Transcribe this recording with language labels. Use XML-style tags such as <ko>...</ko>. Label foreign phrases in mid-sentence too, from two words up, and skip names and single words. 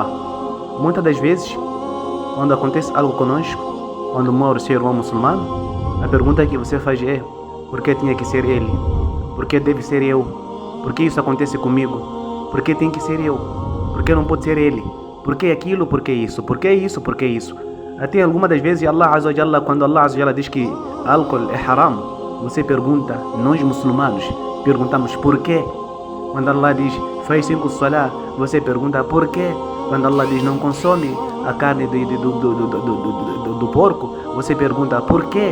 <pt>Muitas das vezes, quando acontece algo conosco, quando morre o seu irmão muçulmano, a pergunta que você faz é: por que tinha que ser ele? Por que deve ser eu? Por que isso acontece comigo? Por que tem que ser eu? Por que não pode ser ele? Por que aquilo? Por que isso? Por que isso? Por que isso? Até algumas das vezes, Allah</pt> <ar>عز وجل,</ar> <pt>quando Allah</pt> <ar>عز وجل</ar> <pt>diz que álcool é haram, você pergunta, nós muçulmanos perguntamos por quê? Quando Allah diz faz 5 salah, você pergunta por quê? Quando Allah diz não consome a carne do porco, você pergunta por quê?</pt>